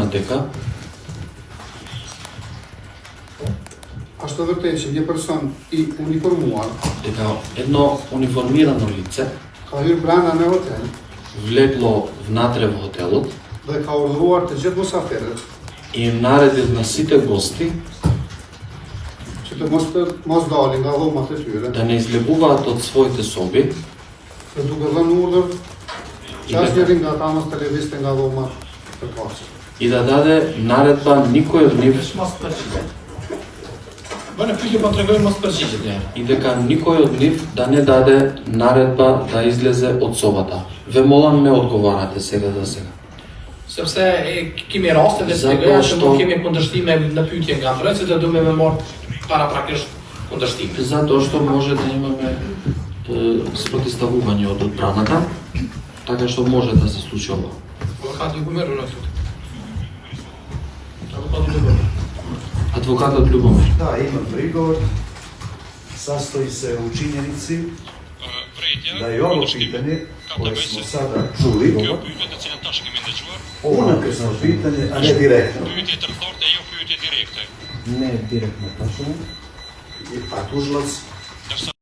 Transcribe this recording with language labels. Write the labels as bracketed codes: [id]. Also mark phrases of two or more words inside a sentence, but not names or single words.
[mk] дека [sq] Ashtu vërtet që një person I uniformuar [mk] едно униформирано лице [sq] ka hyrë brenda në hotel [mk] влегло внатре во хотелот [sq] dhe ka urdhëruar të gjithë musafirët [mk] и им наредил на сите гости [sq] që të mos dalin nga dhomat e tyre, [mk] да не излегуваат од своите соби [sq] dhe duke dhënë urdhër që asnjëri nga ata mos të lëvizte nga dhomat e paqes. [mk] и да даде наредба никој од нив [sq] Mos përgjigjet. Bënë pyetje po tregojnë mos përgjigjet ja. [mk] и дека никој од нив да не даде наредба да излезе од собата. Ве молам не одговарате сега за сега. [sq] Sepse kemi raste dhe [mk] Zato [sq] tregoja që [mk] što- [sq] nuk kemi kundërshtime në pyetje nga mbrojtësit dhe duhet me marr paraprakisht kundërshtime. [mk] Затоа што може да имаме спротивставување од одбраната, така што може да се случи ова. [sq] Advokati Ljubomir në këtu. Advokati Ljubomir. [mk] Адвокатот Љубомир. [sr] Da, imam prigovor. Sastoji se u činjenici da je ovo pitanje koje smo sada čuli unakrsno pitanje, a ne direktno. [sq] Pyetje të rthartë e jo pyetje direkte. [sr] Ne direktno tačno. A tužilac